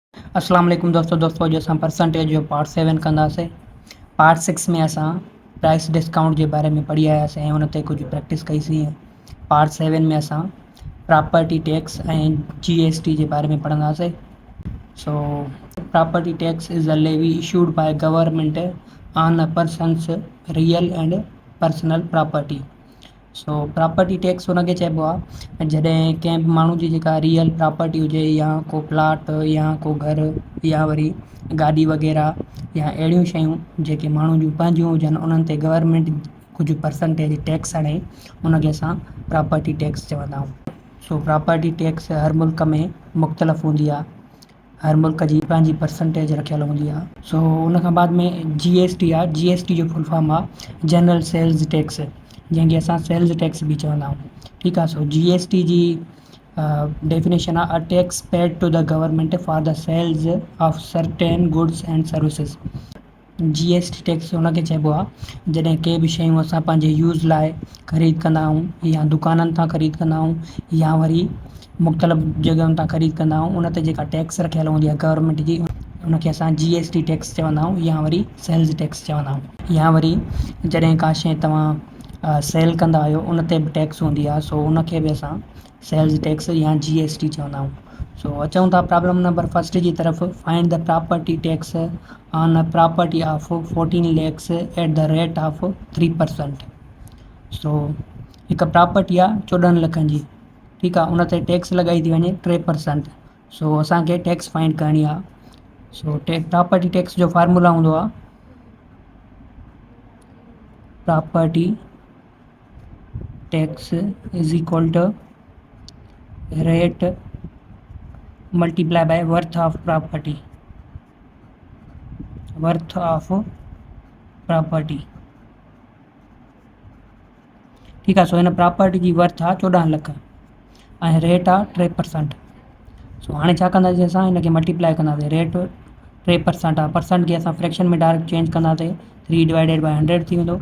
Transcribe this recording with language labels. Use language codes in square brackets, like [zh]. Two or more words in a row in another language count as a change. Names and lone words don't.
[sd] अस्सलाम वालेकुम दोस्तों जो असां परसेंटेज जो पार्ट 7 कंदासीं। पार्ट 6 में असां [en] price discount [sd] जे बारे में पढ़ी आयासीं ऐं उन ते कुझु प्रैक्टिस कईसीं। पार्ट 7 में असां [en] property tax [sd] ऐं जीएसटी जे बारे में पढ़ंदासीं। [en] So property tax is a levy issued by government on a person's real and personal property. [sd] सो [en] property tax [sd] हुनखे चइबो आहे जॾहिं कंहिं बि माण्हू जी जेका [en] real property [sd] हुजे या को प्लाट या को घर या वरी गाॾी वग़ैरह या अहिड़ियूं शयूं जेके माण्हू जूं पंहिंजियूं हुजनि उन्हनि ते गवर्नमेंट कुझु [en] percentage tax [sd] हणे उनखे असां [en] property tax [sd] चवंदा आहियूं। सो [en] property tax [sd] हर मुल्क में मुख़्तलिफ़ हूंदी आहे। हर मुल्क जी पंहिंजी परसेंटेज रखियल हूंदी आहे। सो उन खां बाद में जीएसटी आहे। जीएसटी जो [en] full form [sd] आहे [en] general sales tax, [sd] जंहिंखे असां [en] sales tax [sd] बि चवंदा आहियूं। ठीकु आहे। [en] So GST [sd] जी डेफिनेशन आहे [en] a tax paid to the government for the sales of certain goods and services. GST tax [sd] हुनखे चइबो आहे जॾहिं के बि शयूं असां पंहिंजे यूज़ लाइ ख़रीद कंदा आहियूं या दुकाननि तां ख़रीद कंदा आहियूं या वरी मुख़्तलिफ़ जॻहियुनि तां ख़रीद कंदा आहियूं उन ते जेका टैक्स रखियल हूंदी आहे गवर्नमेंट जी उनखे असां [en] GST tax [sd] चवंदा आहियूं या वरी [en] sales tax [sd] चवंदा आहियूं। या वरी जॾहिं का शइ तव्हां सेल कंदा आहियो उन ते बि टैक्स हूंदी आहे। सो उनखे बि असां [en] sales tax [sd] या जीएसटी चवंदा आहियूं। सो अचूं था [en] problem number first [sd] जी तरफ़। [en] Find the property tax on a property of 14 lakhs at the rate of 3%. [sd] सो हिकु प्रॉपर्टी आहे 14 लखनि जी, ठीकु आहे, उन ते टैक्स लॻाई थी वञे 3%। सो असांखे [en] tax find [sd] करणी आहे। [en] So property tax [sd] जो फार्मूला हूंदो आहे [en] property tax is equal to rate multiply by worth of property. worth of property, [sd] ठीकु आहे। सो हिन प्रॉपर्टी जी वर्थ आहे 14 लख ऐं रेट आहे 3%। सो हाणे छा कंदासीं असां हिनखे मल्टीप्लाई कंदासीं। रेट 3% आहे, परसेंट खे असां फ्रैक्शन में [en] direct change [sd] कंदासीं 3/100 थी वेंदो।